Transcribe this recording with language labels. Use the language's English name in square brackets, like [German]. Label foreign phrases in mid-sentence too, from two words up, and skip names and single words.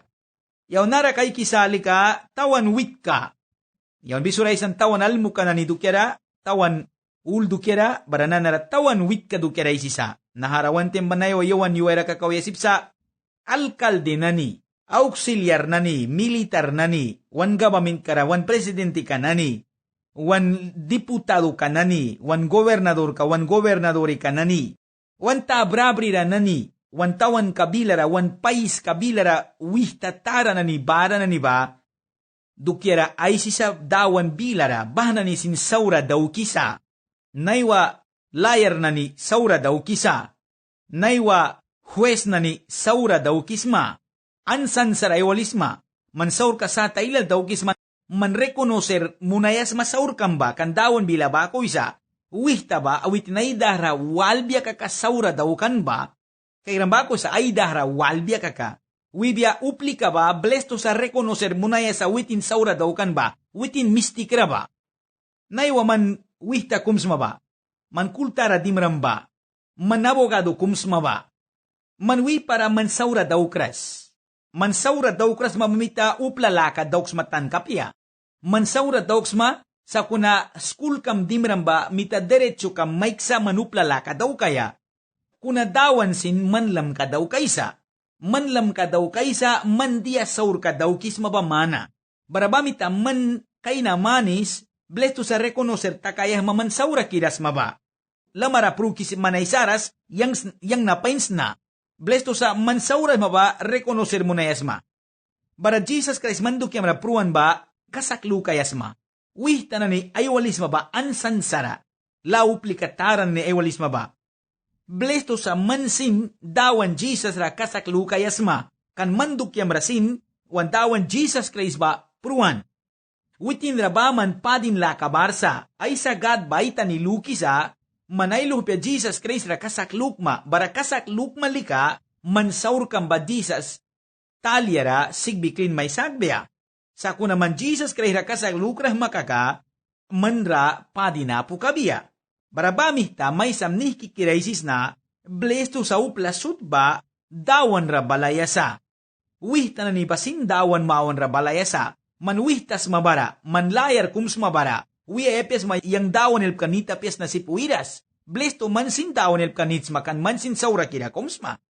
[Mískito] Yaw nara kay kisali ka, tawan wit ka. Yaw bisuray isang tawan almu ka na ni dukyara, tawan ul dukyara, baranan nara tawan wit ka dukyara isisa. Naharawan tembanayo yawan yuwera kakawya sipsa, alkalde na ni, auxiliar nani, militar nani, wan government kara, wan presidente ka nani, wan diputado ka nani, wan gobernador ka, wan gobernadori ka nani, wan tabrabrira nani, wan tawan kabilara, wan pais kabilara, wihtatara nani, bara nani ba, dukiara ay sisa dawan bilara, bahna ni sin saura daw kisa, naiwa layar nani saura daw kisa, naiwa huwes nani saura daw kisma, ansan sarayawalisma, man saur ka sa tailal daw kisma, man reconocer munayas masaur kamba, kan dawan bila ba ko isa, wihta ba, awit na idahra, walbya ka kasaura daw kan ba, kay ramba ko sa idahra, walbya ka, wibya upli ka ba, blesto sa reconocer munayas sa witin saura daw kan ba, witin mistikra ba, naiwa man wihta kumsma ba, man kultara dimram ba, man abogado kumsma ba, man wi para man saura daw kras, man saura daw kras mamamita uplalaka daw matan kapya, man saura daw ma, sa kuna school kam dimramba mita derecho kam maiksa manuplalaka daw kaya, kuna dawan sin manlam ka daw kaysa, manlam ka daw kaysa, man dia saur ka daw kis mabamana, barabamita man kay na manis, blesto sa reconocer takayah maman saura kiras maba, lamara prukis manaysaras, yang napains na, blesto sa man saura maba, reconocer mo na yasma. Bara Jesus Christ manduk yung rapruan ba, kasaklu kayasma. Wih tanani ayawalis ba, ansansara, lauplikataran ni ayawalis ba. Blesto sa mansin, dawan Jesus ra kasaklu kayasma, kan manduk yung rasin, wan dawan Jesus Christ ba, pruan. Witin rabaman padin la kabarsa, ay sagad baita ni Lukisa, manaylo pa Jesus Christ ra kasaklukma, bara kasaklukma lika, mansaur kang ba Jesus, talyara sigbiklin may sagbya. Sa ko naman Jesus Christ ra kasaklukrah makaka, manra padinapu kabiya. Barabamihta may samnih kikiraisis na, blesto sa uplasut ba, dawan ra balayasa. Wihta na ni basin dawan mawan ra balayasa, manwihtas mabara, manlayar kums mabara, Uya epes may yang dawan el kanita pes na si puiras. Blesto mansin dawan el kanits makan mansin saura kira komsma.